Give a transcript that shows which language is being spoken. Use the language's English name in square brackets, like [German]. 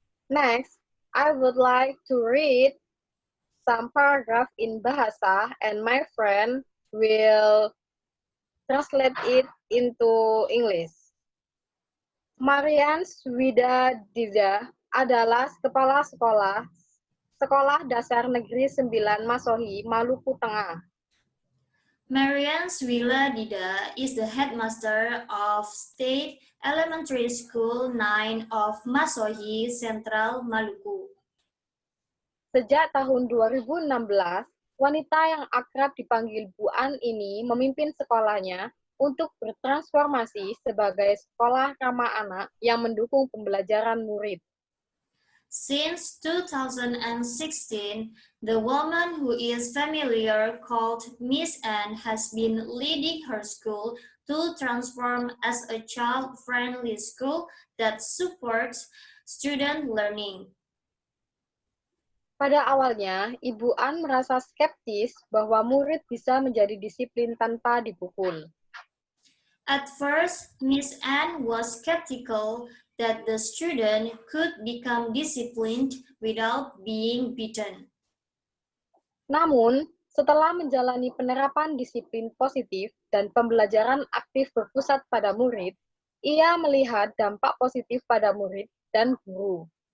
[English] Next, I would like to read some paragraph in Bahasa and my friend will translate it into English. [Indonesian] Marian Swidadija adalah kepala Sekolah Dasar Negeri 9 Masohi, Maluku Tengah. [English] Marian Swila Dida is the headmaster of State Elementary School 9 of Masohi, Central Maluku. [Indonesian] Sejak tahun 2016, wanita yang akrab dipanggil Bu An ini memimpin sekolahnya untuk bertransformasi sebagai sekolah ramah anak yang mendukung pembelajaran murid. [English] Since 2016, the woman who is familiar called Miss Anne has been leading her school to transform as a child-friendly school that supports student learning. [Indonesian] Pada awalnya, Ibu An merasa skeptis bahwa murid bisa menjadi disiplin tanpa dipukul. [English] At first, Miss Anne was skeptical that the student could become disciplined without being beaten. [Indonesian] Namun, setelah menjalani penerapan disiplin positif dan pembelajaran aktif berpusat pada murid, ia melihat dampak positif pada murid dan guru.